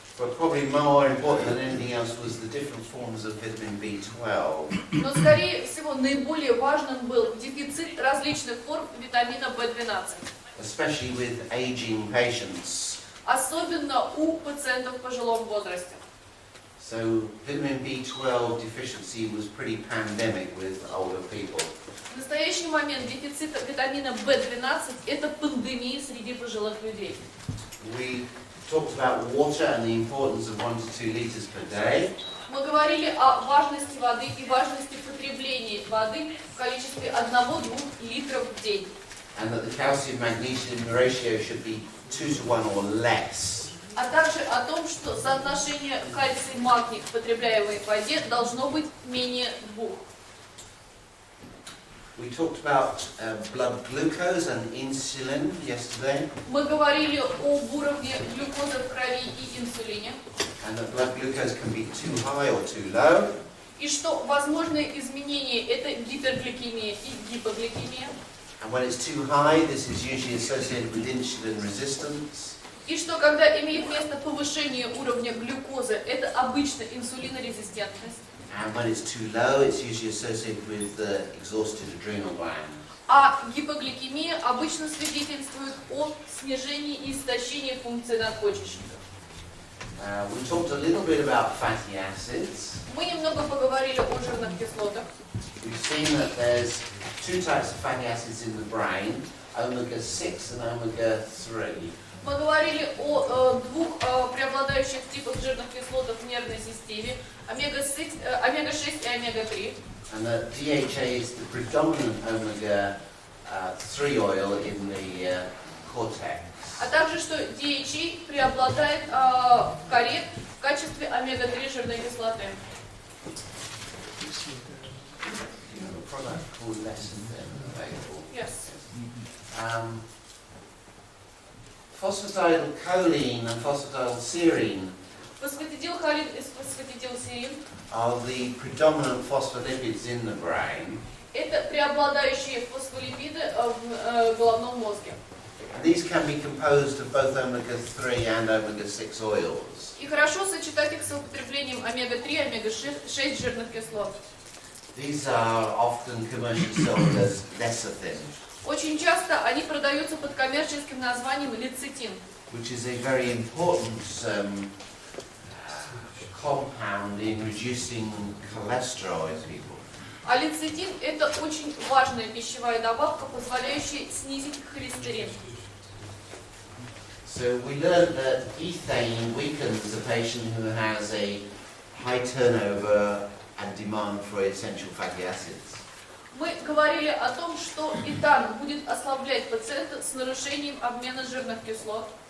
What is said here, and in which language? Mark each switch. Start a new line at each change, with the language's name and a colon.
English: But probably more important than anything else was the different forms of vitamin B12.
Russian: Но, скорее всего, наиболее важным был дефицит различных форм витамина В12.
English: Especially with aging patients.
Russian: Особенно у пациентов в пожилом возрасте.
English: So vitamin B12 deficiency was pretty pandemic with older people.
Russian: В настоящий момент дефицит витамина В12 – это пандемия среди пожилых людей.
English: We talked about water and the importance of 1 to 2 liters per day.
Russian: Мы говорили о важности воды и важности потребления воды в количестве 1-2 литров в день.
English: And that the calcium-magnesium ratio should be 2 to 1 or less.
Russian: А также о том, что соотношение кальций-магний в потребляемой воде должно быть менее 2.
English: We talked about blood glucose and insulin yesterday.
Russian: Мы говорили об уровне глюкозы в крови и инсулине.
English: And that blood glucose can be too high or too low.
Russian: И что возможные изменения – это гипергликемия и гипогликемия.
English: And when it's too high, this is usually associated with insulin resistance.
Russian: И что когда имеет место повышение уровня глюкозы, это обычно инсулинорезистентность.
English: And when it's too low, it's usually associated with the exhausted adrenal gland.
Russian: А гипогликемия обычно свидетельствует о снижении и истощении функции надпочечника.
English: We talked a little bit about fatty acids.
Russian: Мы немного поговорили о жирных кислотах.
English: We've seen that there's two types of fatty acids in the brain, omega-6 and omega-3.
Russian: Мы говорили о двух преобладающих типах жирных кислот в нервной системе, омега-6 и омега-3.
English: And that DHA is the predominant omega-3 oil in the cortex.
Russian: А также, что DHA преобладает в коре в качестве омега-3 жирной кислоты.
English: You have a product called lecithin available. Yes. Phosphatidylcholine and phosphatidylserine
Russian: Фосфатидилхолин и фосфатидилсерин
English: are the predominant phospholipids in the brain.
Russian: это преобладающие фосфолипиды в головном мозге.
English: And these can be composed of both omega-3 and omega-6 oils.
Russian: И хорошо сочетать их с употреблением омега-3 и омега-6 жирных кислот.
English: These are often commercially sold as lecithin,
Russian: Очень часто они продаются под коммерческим названием лецитин,
English: which is a very important compound in reducing cholesterol in people.
Russian: а лецитин это очень важная пищевая добавка, позволяющая снизить холестерин.
English: So we learned that ethane weakens a patient who has a high turnover and demand for essential fatty acids.
Russian: Мы говорили о том, что этан будет ослаблять пациента с нарушением обмена жирных кислот.